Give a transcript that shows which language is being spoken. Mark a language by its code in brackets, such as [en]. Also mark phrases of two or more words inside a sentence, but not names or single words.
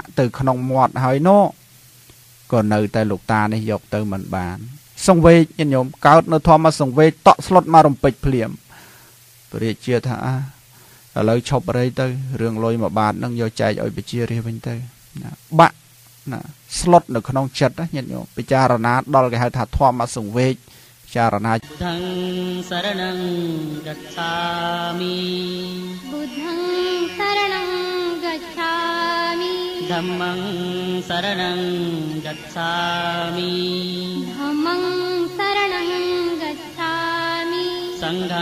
[km] ទៅក្នុងមាត់ហើយនោះក៏នៅតែលោកតានេះយកទៅមិនបានសង្វេគញាតិញោមកើតនៅធម្មសង្វេគតក់ស្លុតមករំពេចភ្លាមព្រះរាជាថាឥឡូវឈប់អីទៅរឿងលុយមួយបាតនឹងយកចែកឲ្យប្រជារាស្ត្រវិញទៅណាបាក់ណាស្លុតនៅក្នុងចិត្តញាតិញោមពិចារណាដល់គេហៅថាធម្មសង្វេគចារណា [pi] បុ द्धं शरणं गच्छामि बुद्धं शरणं गच्छामि धम्मं शरणं गच्छामि धम्मं शरणं गच्छामि